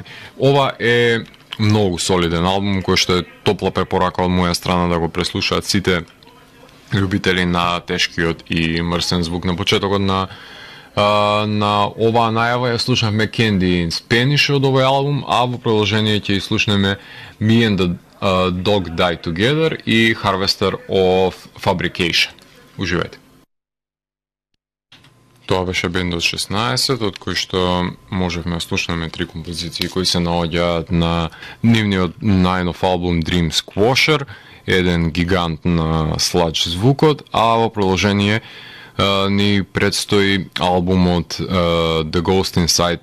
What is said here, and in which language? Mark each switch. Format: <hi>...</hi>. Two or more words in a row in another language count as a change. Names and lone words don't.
<mk>Ова е многу солиден албум кој што е топла препорака од моја страна да го преслушаат сите љубители на тешкиот и мрсен звук. На почетокот на оваа најава ја слушнавме Candy in Spanish од овој албум, а во продолжение ќе слушнеме Me and the Dog Die Together и Harvester of Fabrication. Уживајте. Тоа беше бендот 16, од кој што можевме да слушнеме 3 композиции кои се наоѓаат на нивниот најнов албум Dream Squasher, еден гигант на сладж звукот, а во продолжение ни предстои албумот The Ghost Inside</mk>